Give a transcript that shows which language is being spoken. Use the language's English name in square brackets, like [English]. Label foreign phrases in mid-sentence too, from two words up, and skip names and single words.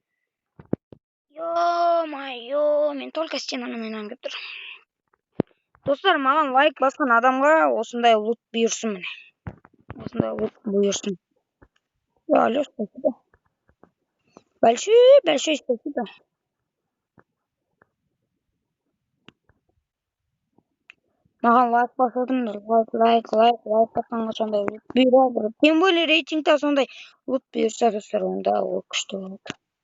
[Kazakh] Ё-моё, мен только стенамен ойнағым келіп тұр. Достар, маған лайк басқан адамға осындай лут бұйырсын міне. Осындай лут бұйырсын. [Russian] Алло, спасибо. Большой спасибо. [Kazakh] Маған лайк басылдыңдар. Лайк басқанға сондай лут бұйырады. [Russian] Тем более [Kazakh] рейтингта сондай лут бұйырса достар, онда ол күшті болады.